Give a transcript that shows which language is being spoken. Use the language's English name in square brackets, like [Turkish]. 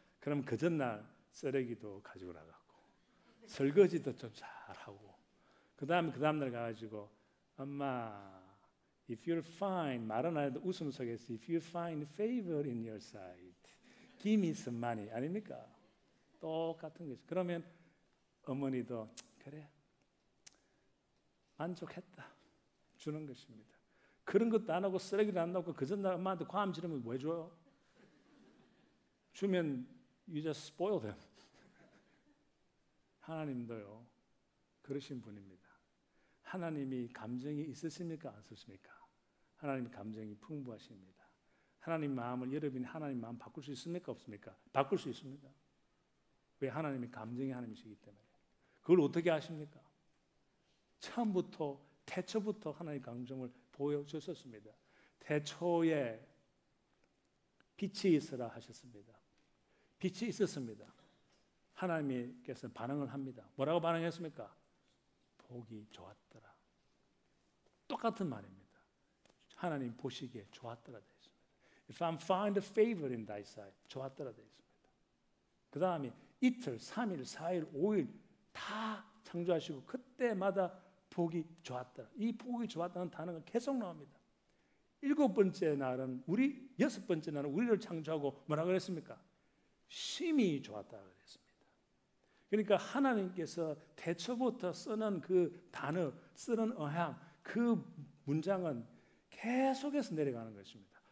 [Korean] 그럼 그 전날 쓰레기도 가지고 나가고 설거지도 좀 잘하고, 그 다음날 가가지고 엄마 [English] if you'll find, [Korean] 말은 안 해도 웃음 속에서 [English] if you find favor in your sight, give me some money [Korean] 아닙니까? 똑같은 거죠. 그러면 어머니도 그래 만족했다 주는 것입니다. 그런 것도 안 하고 쓰레기도 안 넣고 그 전날 엄마한테 과음 지르면 왜 줘요? 주면 [English] you just spoil them. [Korean] 하나님도요 그러신 분입니다. 하나님이 감정이 있으십니까? 안 있으십니까? 하나님 감정이 풍부하십니다. 하나님 마음을, 여러분이 하나님 마음 바꿀 수 있습니까? 없습니까? 바꿀 수 있습니다. 왜? 하나님이 감정이 하나님이시기 때문에. 그걸 어떻게 하십니까? 처음부터 태초부터 하나님의 감정을 보여주셨습니다. 태초에 빛이 있으라 하셨습니다. 빛이 있었습니다. 하나님께서 반응을 합니다. 뭐라고 반응했습니까? 보기 좋았더라. 똑같은 말입니다. 하나님 보시기에 좋았더라 되어 있습니다. [English] If I find a favor in thy sight, [Korean] 좋았더라 되어 있습니다. 그 다음에 이틀, 3일, 4일, 5일 다 창조하시고 그때마다 복이 좋았더라. 이 복이 좋았다는 단어가 계속 나옵니다. 7번째 날은 여섯 번째 날은 우리를 창조하고 뭐라고 그랬습니까? 심히 좋았다고 그랬습니다. 그러니까 하나님께서 태초부터 쓰는 그 단어, 쓰는 어향, 그 문장은 계속해서 내려가는 것입니다.